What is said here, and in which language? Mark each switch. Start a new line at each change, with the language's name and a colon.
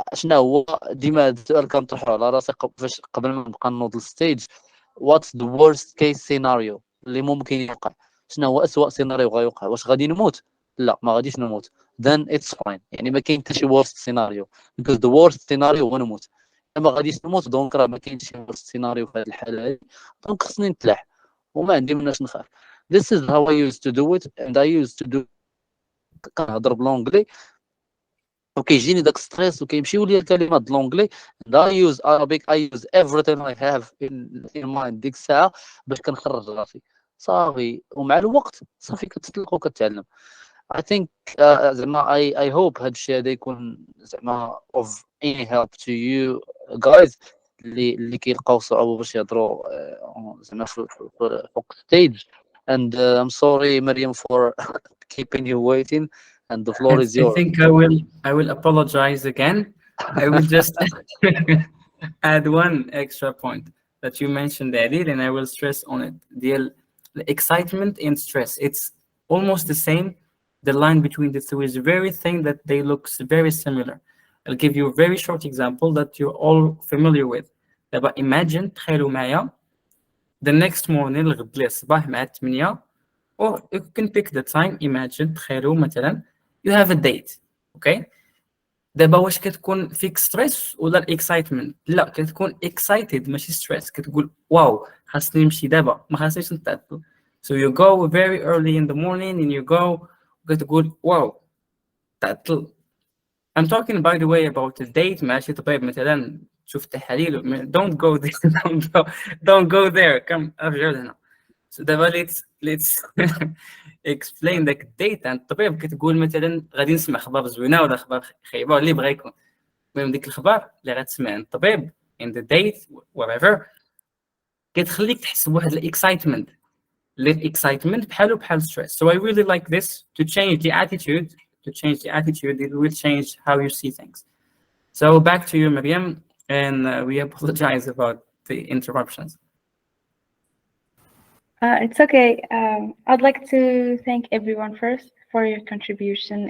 Arabic: شنو هو ديما هذا السؤال كنطرحو على راسي فاش قبل ما نبقى نوض الستيج،
English: what's the worst case scenario
Arabic: اللي ممكن يوقع؟ شنو هو اسوأ سيناريو غيوقع؟ واش غادي نموت؟ لا، ما غاديش نموت.
English: then it's fine.
Arabic: يعني ما كاين حتى شي worst scenario
English: because the worst scenario
Arabic: هو نموت. ما غاديش نموت دونك راه ما كاينش شي worst scenario في هذه الحاله هذه، دونك خصني نتلاح وما عندي مناش نخاف.
English: this is how I used to do it and I used to do.
Arabic: كنهضر بالونجلي وكيجيني داك ستريس وكيمشيو لي الكلمات بالونجلي
English: and I use Arabic. I use everything I have in mind
Arabic: ديك الساعه باش كنخرج راسي صافي. ومع الوقت صافي كتطلق وكتعلم.
English: I think
Arabic: زعما
English: I hope
Arabic: هاد الشيء هذا يكون زعما
English: of any help to you guys
Arabic: اللي كيلقاو صعوبه باش يهضروا زعما فوق stage.
English: and I'm sorry Maryam for keeping you waiting and the floor is I yours. think I will apologize again. I will just add one extra point that you mentioned, Adil, and I will stress on it. The excitement and stress, it's almost the same. The line between the two is very thin, that they look very similar. I'll give you a very short example that you're all familiar with. But imagine
Arabic: تخيلوا معايا
English: the next morning
Arabic: الغد لي الصباح مع
English: 8 or you can pick the time. Imagine
Arabic: تخيلوا مثلا
English: you have a date, okay.
Arabic: دابا واش كتكون فيك ستريس ولا الاكسايتمنت؟ لا، كتكون excited ماشي ستريس. كتقول واو خاصني نمشي دابا، ما خاصنيش نتعطل.
English: So you go very early in the morning and you go
Arabic: كتقول واو تعطل.
English: I'm talking by the way about a date.
Arabic: ماشي طبيب مثلا تشوف تحاليل.
English: Don't go there. don't go there. Come
Arabic: ارجع لهنا. So دابا
English: let's explain
Arabic: داك الديت عند الطبيب. كتقول مثلا غادي نسمع خبر زوينه ولا خبر خايبه اللي بغا يكون. المهم ديك الخبر اللي غتسمع عند الطبيب
English: in the date whatever
Arabic: كتخليك تحس بواحد الاكسايتمنت. الاكسايتمنت بحال stress.
English: So I really like this to change the attitude. It will change how you see things. So back to you, Mariam, and we apologize about the interruptions. It's okay. I'd like to thank everyone first for your contribution.